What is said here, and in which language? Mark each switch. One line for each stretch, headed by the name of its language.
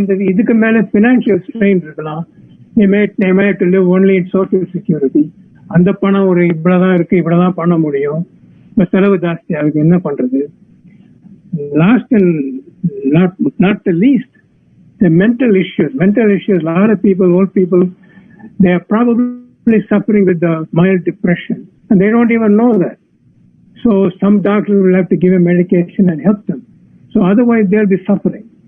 Tamil: இதுக்கு மேல financial strain இருக்கலாம்.
English: They may have to live only in social security.
Tamil: அந்த பணம் இவ்வளவுதான் இருக்கு, இவ்வளவுதான் பண்ண முடியும். இப்ப செலவு ஜாஸ்தி ஆகுது, என்ன பண்றது?
English: Last and not the least, the mental issues. A lot of people, old people, they are probably suffering with the mild depression, and they don't even know that. So some doctors will have to give them medication and help them. So otherwise they'll be suffering.